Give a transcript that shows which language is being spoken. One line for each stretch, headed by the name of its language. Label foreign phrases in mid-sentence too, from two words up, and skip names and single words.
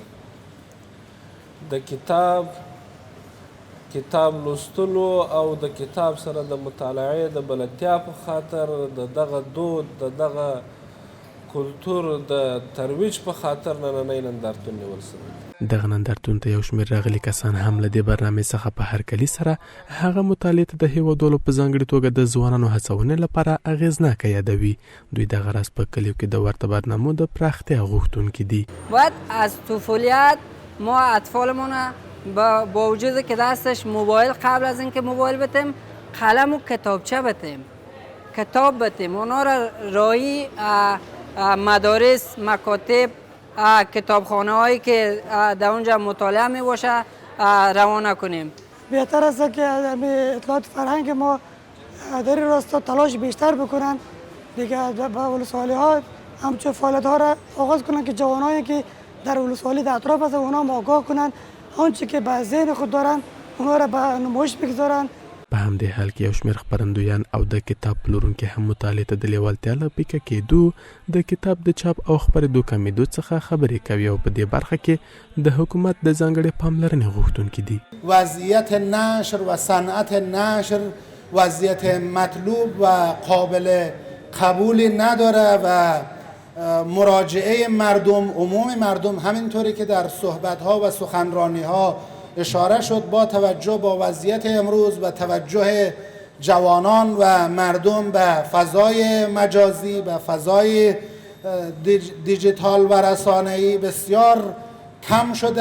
Pashto: د کتاب لوستلو او د کتاب سره د مطالعې د بلدتیا په خاطر د دغه دود، د دغه کلتور د ترویج په خاطر نننی نندارتون نیول شوی. دغه نندارتون ته یو شمېر راغلي کسان هم له دې برنامې څخه په هرکلي سره هغه مطالعې ته د هیوادولو په ځانګړې توګه د ځوانانو هڅونې لپاره اغېزناکه یادوي. دوی دغه راز په کلیو کې د ورته برنامو د پراختیا غوښتونکي دي.
Persian: باید از طفولیت ما اطفالمون با وجود که دستش موبایل، قبل از اینکه موبایل بتیم قلم و کتابچه بتیم، کتاب بتیم، اونا را راهی مدارس، مکاتب، کتابخانه هایی که در اونجا مطالعه می باشه روانه کنیم. بهتر است که اطلاعات فرهنگ ما در این راستا تلاش بیشتر بکنن دیگه، با ولسوالی ها همچون فعالیت ها را آغاز کنن که جوانایی که در ولسوالی در اطراف هست اونا هم آگاه کنن، آنچه که به ذهن خود دارن اونا را به نمایش بگذارن.
Pashto: په همدې حال کې یو شمېر خپرندویان او د کتاب پلورونکي هم مطالعې ته د لیوالتیا له پیکه کېدو، د کتاب د چاپ او خپرېدو کمېدو څخه خبرې کوي او په دې برخه کې د حکومت د ځانګړې پاملرنې غوښتونکي دي.
Persian: وضعیت نشر و صنعت نشر وضعیت مطلوب و قابل قبولی نداره و مراجعه مردم، عموم مردم، همینطوری که در صحبت‌ها و سخنرانی‌ها اشاره شد، با توجه با وضعیت امروز و توجه جوانان و مردم به فضای مجازی، به فضای دیجیتال و رسانه‌ای بسیار کم شده.